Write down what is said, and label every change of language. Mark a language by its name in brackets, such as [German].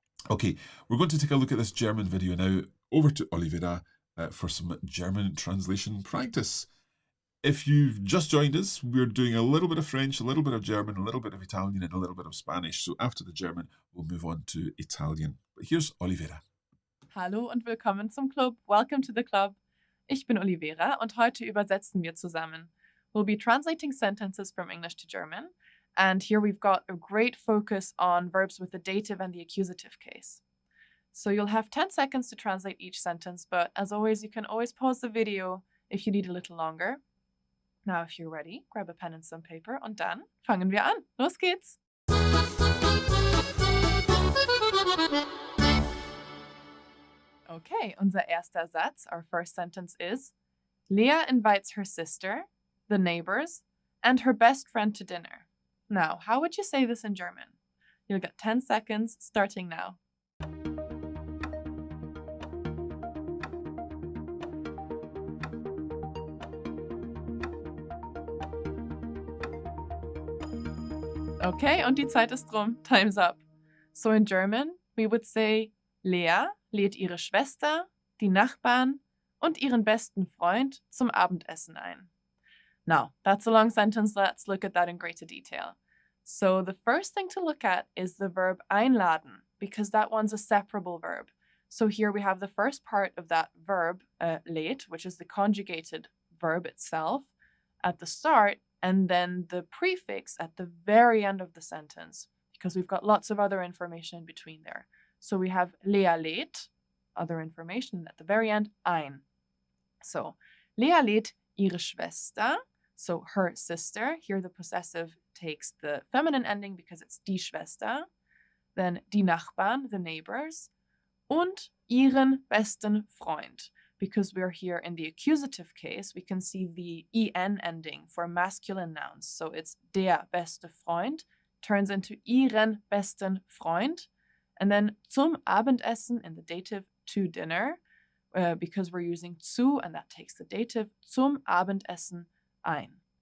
[English] Okay, we're going to take a look at this German video now. Over to Oliveira for some German translation practice. If you've just joined us, we're doing a little bit of French, a little bit of German, a little bit of Italian, and a little bit of Spanish. So after the German, we'll move on to Italian. But here's Oliveira. [German] Hallo und willkommen zum Club. [English] Welcome to the club. [German] Ich bin Oliveira und heute übersetzen wir zusammen. [English] We'll be translating sentences from English to German. And here we've got a great focus on verbs with the dative and the accusative case. So you'll have 10 seconds to translate each sentence, but as always, you can always pause the video if you need a little longer. Now, if you're ready, grab a pen and some paper [German] und dann fangen wir an. Los geht's! [English] Okay, [German] unser erster Satz, [English] our first sentence is, Lea invites her sister, the neighbors, and her best friend to dinner. Now, how would you say this in German? You'll get 10 seconds starting now. [German] Okay, und die Zeit ist rum. [English] Time's up. So in German, we would say, [German] Lea lädt ihre Schwester, die Nachbarn und ihren besten Freund zum Abendessen ein. [English] Now, that's a long sentence. Let's look at that in greater detail. So the first thing to look at is the verb einladen, because that one's a separable verb. So here we have the first part of that verb, lädt, which is the conjugated verb itself at the start, and then the prefix at the very end of the sentence, because we've got lots of other information in between there. So we have [German] Lea lädt, [English] other information, at the very end, ein. So, [German] Lea lädt ihre Schwester, [English] so her sister. Here the possessive takes the feminine ending because it's die Schwester. Then [German] die Nachbarn, [English] the neighbors. [German] Und ihren besten Freund. [English] Because we're here in the accusative case, we can see the en ending for masculine nouns. So it's [German] der beste Freund [English] turns into [German] ihren besten Freund. [English] And then [German] zum Abendessen [English] in the dative, to dinner, because we're using zu and that takes the dative, [German] zum Abendessen ein.